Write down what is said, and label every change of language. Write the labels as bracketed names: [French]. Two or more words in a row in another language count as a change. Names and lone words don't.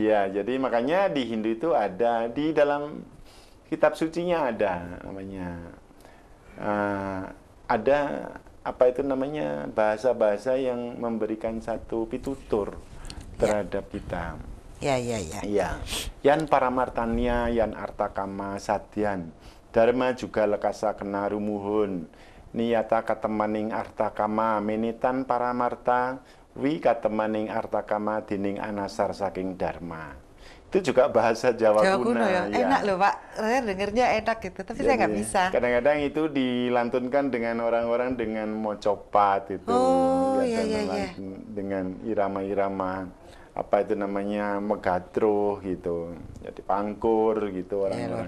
[Indonesian] Iya, jadi makanya di Hindu itu ada, di dalam kitab sucinya ada namanya, ada apa itu namanya, bahasa-bahasa yang memberikan satu pitutur terhadap kita. Ya. Iya. [Kawi] Yan paramartanya, yan artakama sadyan. Dharma juga lekasa kena rumuhun. Niyata katemaning artakama menitan paramarta wi katemaning artakama dining anasar saking dharma. [Indonesian] Itu juga bahasa Jawa kuno ya. ya. Enak loh Pak, saya dengernya enak gitu, tapi saya nggak Jadi, bisa. Kadang-kadang itu dilantunkan dengan orang-orang dengan mocopat itu. Oh, Ya, iya. dengan irama-irama apa itu namanya megatro gitu, jadi pangkur gitu orang-orang